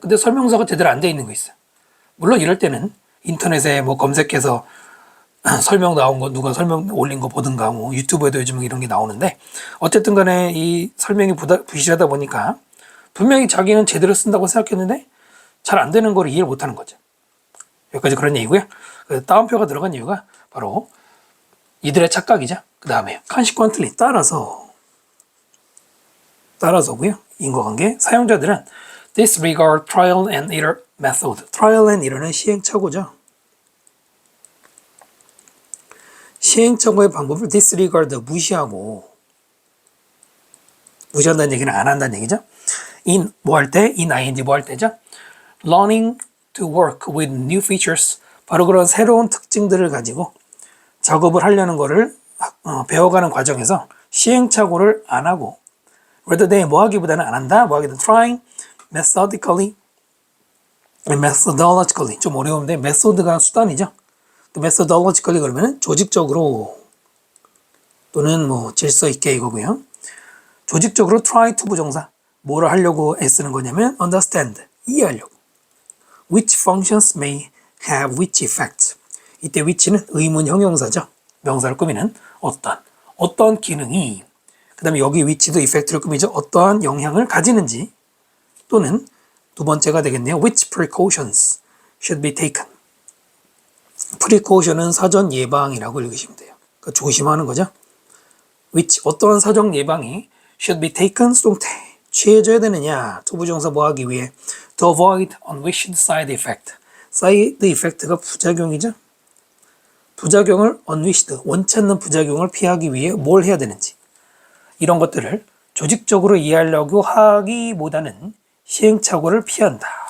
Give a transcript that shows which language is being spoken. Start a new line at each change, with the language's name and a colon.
Korean: 근데 설명서가 제대로 안 돼 있는 거 있어요. 물론 이럴 때는 인터넷에 검색해서 설명 나온 거, 누가 설명 올린 거 보든가, 유튜브에도 요즘 이런 게 나오는데, 어쨌든 간에 이 설명이 부실하다 보니까 분명히 자기는 제대로 쓴다고 생각했는데 잘 안 되는 걸 이해를 못하는 거죠. 여기까지 그런 얘기고요. 따옴표가 들어간 이유가 바로 이들의 착각이죠. 그 다음에 consequently 따라서고요. 인과관계 사용자들은
English: disregard trial and error method.
Korean: trial and error는 시행착오죠. 시행착오의 방법을 disregard 무시한다는 얘기는 안 한다는 얘기죠. in 뭐 할 때? in ing 뭐 할 때죠?
English: learning to work with new features.
Korean: 바로 그런 새로운 특징들을 가지고 작업을 하려는 거를 배워가는 과정에서 시행착오를 안 하고
English: rather than
Korean: 뭐 하기보다는 안 한다. 뭐 하기보다는
English: trying methodically methodologically
Korean: 좀 어려운데 method가 수단이죠. methodologically 그러면 조직적으로 또는 뭐 질서 있게 이거고요.
English: 조직적으로 try to 부정사
Korean: 뭐를 하려고 애쓰는 거냐면
English: understand 이해하려고 which functions may have which effect.
Korean: 이때 which는 의문 형용사죠. 명사를 꾸미는 어떤 기능이 그 다음에 여기 which도 effect를 꾸미죠. 어떠한 영향을 가지는지 또는 두 번째가 되겠네요.
English: which precautions should be taken.
Korean: precaution은 사전 예방이라고 읽으시면 돼요. 그러니까 조심하는 거죠. which 어떠한 사전 예방이
English: should be taken
Korean: 수동태 취해져야 되느냐 투부정사 뭐 하기 위해
English: to avoid unwished side effect.
Korean: side effect가 부작용이죠. 부작용을 unwished 원치 않는 부작용을 피하기 위해 뭘 해야 되는지 이런 것들을 조직적으로 이해하려고 하기보다는 시행착오를 피한다.